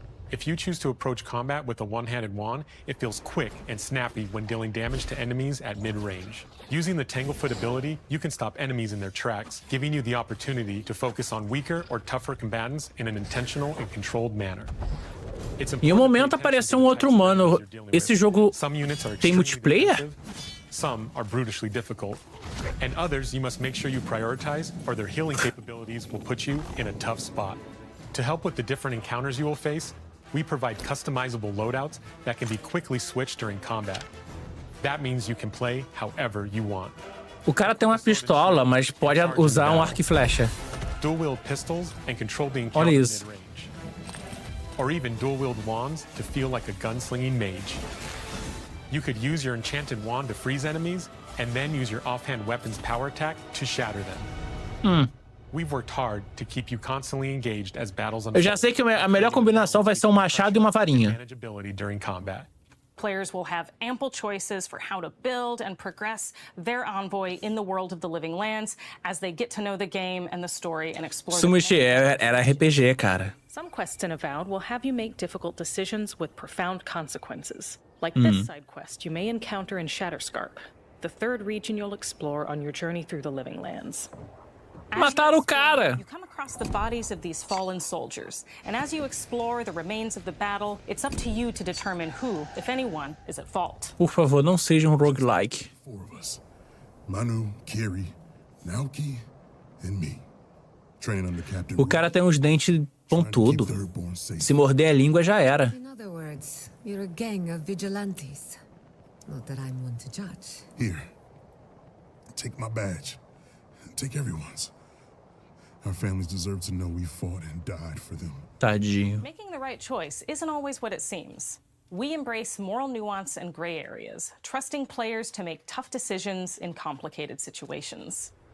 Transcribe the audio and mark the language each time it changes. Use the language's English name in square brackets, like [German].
[English] If you choose to approach combat with a one-handed wand, it feels quick and snappy when dealing damage to enemies at mid-range. Using the Tanglefoot ability, you can stop enemies in their tracks, giving you the opportunity to focus on weaker or tougher combatants in an intentional and controlled manner. [Portuguese] Em um momento apareceu um outro humano. Esse jogo tem multiplayer? [English] Some are brutishly difficult, and others you must make sure you prioritize, or their healing capabilities will put you in a tough spot. To help with the different encounters you will face, we provide customizable loadouts that can be quickly switched during combat. That means you can play however you want. [Portuguese] O cara tem uma pistola, mas pode usar um arco e flecha. [English] Dual-wield pistols and control the encounter mid-range. Or even dual-wield wands to feel like a gunslinging mage. You could use your enchanted wand to freeze enemies, and then use your offhand weapon's power attack to shatter them. We've worked hard to keep you constantly engaged as battles unfold. [Portuguese] Eu já sei que a melhor combinação vai ser um machado e uma varinha. [English] Manageability during combat. Players will have ample choices for how to build and progress their envoy in the world of the Living Lands as they get to know the game and the story and explore. [Portuguese] Sumushi era RPG, cara. [English] Some quests in Avowed will have you make difficult decisions with profound consequences. Like this side quest you may encounter in Shatterscarp, the third region you'll explore on your journey through the Living Lands. [Portuguese] Mataram o cara! [English] You come across the bodies of these fallen soldiers, and as you explore the remains of the battle, it's up to you to determine who, if anyone, is at fault. [Portuguese] Por favor, não seja um roguelike. [English] 4 of us. Manu, Kiri, Naoki, and me. [Portuguese] O cara tem uns dentes pontudos. Se morder a língua, já era. [English] In other words, you're a gang of vigilantes. Not that I'm one to judge. Here. Take my badge. Take everyone's. Our families deserve to know we fought and died for them. [Portuguese] Tadinho. [English] Making the right choice isn't always what it seems. We embrace moral nuance and gray areas, trusting players to make tough decisions in complicated situations.